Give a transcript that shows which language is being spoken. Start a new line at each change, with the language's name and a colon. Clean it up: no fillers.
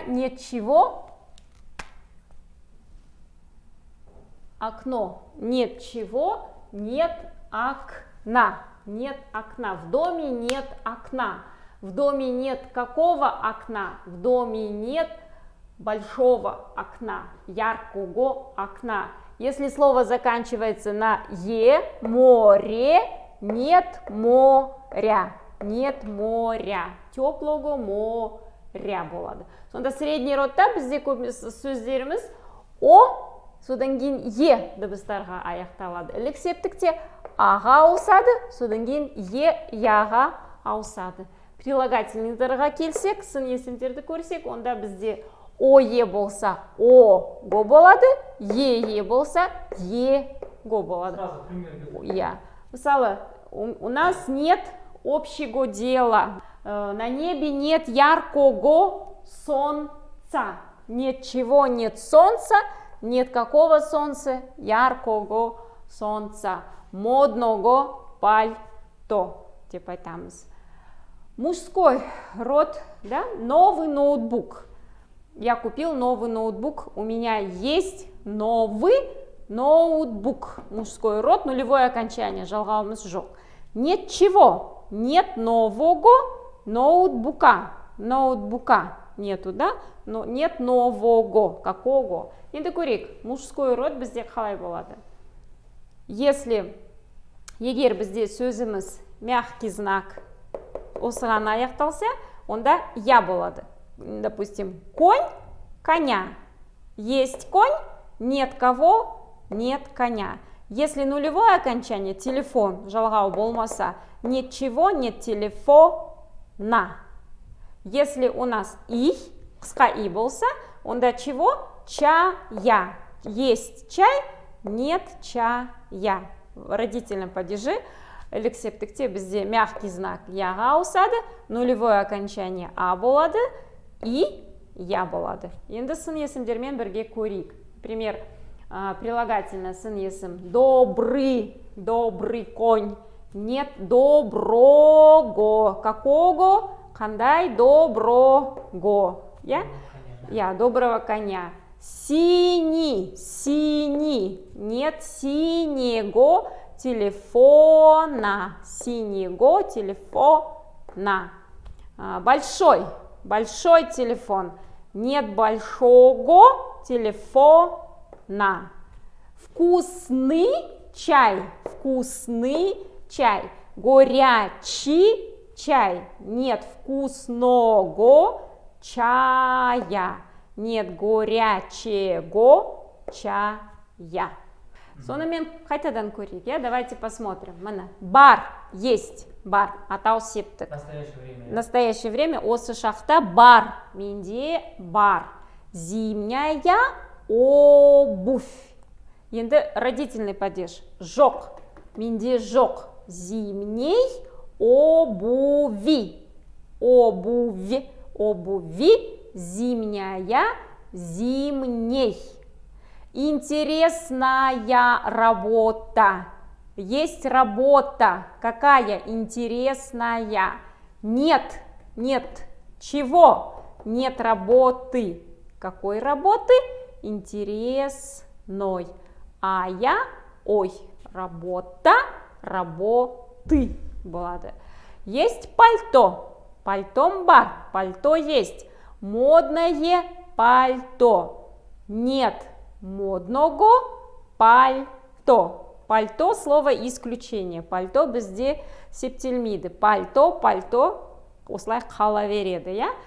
Russian: Нет чего, окно, нет чего, нет окна, нет окна, в доме нет окна, в доме нет какого окна, в доме нет большого окна, яркого окна. Если слово заканчивается на «е», море, нет моря, нет моря, теплого моря болады.
Kazakh: Сонда средний родта бізде көп сөздеріміз о, содан кейін е дыбыстарға аяқталады. Ілік септікте аға ауысады, содан кейін е, яға ауысады. Прилагательныйдарға келсек, сын есімдерді көрсек, онда бізде ое болса о го болады, е болса е го болады.
Russian: Я. Мысалы, у нас нет общего дела. На небе нет яркого солнца. Нет чего, нет солнца, нет какого солнца, яркого солнца. Модного пальто. Типа там. Мужской род, да? Новый ноутбук. Я купил новый ноутбук, у меня есть новый ноутбук. Мужской род, нулевое окончание,
Kazakh: жалғауымыз жоқ.
Russian: Нет чего, нет нового ноутбука. Ноутбука нету, да? Но нет нового, какого.
Kazakh: Енді көрейік, мужской род бізде қалай болады?
Russian: Если,
Kazakh: егер бізде сөзіміз мягкий знак осыған аяқталса, онда я болады.
Russian: Допустим, конь, коня. Есть конь, нет кого, нет коня. Если нулевое окончание, телефон,
Kazakh: жалғау болмаса,
Russian: нет чего, нет телефона. Если у нас и,
Kazakh: қысқа и болса, онда
Russian: чего? Чая. Есть чай, нет чая. В родительном падеже
Kazakh: элексептікте бізде
Russian: мягкий знак
Kazakh: яға ауысады,
Russian: нулевое окончание а болады и я болады.
Kazakh: Енді сын есімдермен бірге көрейік.
Russian: Например, прилагательное сын есім добрый, добрый конь. Нет доброго. Какого?
Kazakh: Қандай
Russian: доброго. Я доброго коня. Синий, синий. Нет синего телефона. Синего телефона. Большой, большой телефон. Нет большого телефона. Вкусный чай, вкусный чай. Горячий чай. Нет вкусного чая. Нет горячего чая.
Kazakh: Сонымен қайтадан көрейік,
Russian: давайте посмотрим.
Kazakh: Міне, бар, есть, бар, атау септік.
Russian: Настоящее время
Kazakh: осы шақта бар, менде бар.
Russian: Зимняя обувь. Енді родительный падеж.
Kazakh: Жоқ, менде жоқ.
Russian: Зимней обуви. Обуви, обуви, зимняя, зимней. Интересная работа. Есть работа. Какая интересная? Нет, нет. Чего? Нет работы. Какой работы? Интересной. А я, ой, работа, работы. Болады. Есть пальто.
Kazakh: Пальтом бар.
Russian: Пальто есть. Модное пальто. Нет модного пальто. Пальто слово исключение.
Kazakh: Пальто бізде септелмейді. Пальто, пальто осылай қала береді.